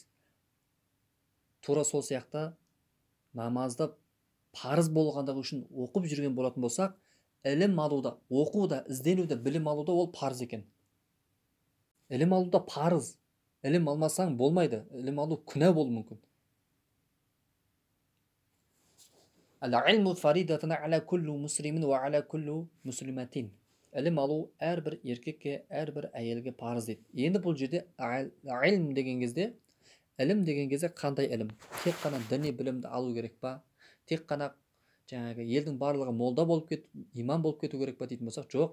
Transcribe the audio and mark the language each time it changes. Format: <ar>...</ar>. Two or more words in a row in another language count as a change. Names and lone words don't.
<kk>Тура сол сияқты намазды парыз болғандығы үшін оқып жүрген болатын болсақ, ілім алуда, оқуда, ізденуде, білім алуда ол парыз екен. Ілім алуда парыз. Ілім алмасаң болмайды. Ілім алу күнә болуы мүмкін.</kk> <ar>العلم فريضة على كل مسلم وعلى كل مسلمة.</ar> <kk>Ілім алу әрбір еркекке, әрбір әйелге парыз дейді. Енді бұл жерде илм деген кезде, ілім деген кезде қандай ілім? Тек қана діни білімді алу керек па? Тек қана жаңағы елдің барлығы молда болып имам болып кету керек па дейтін болсақ, жоқ.</kk>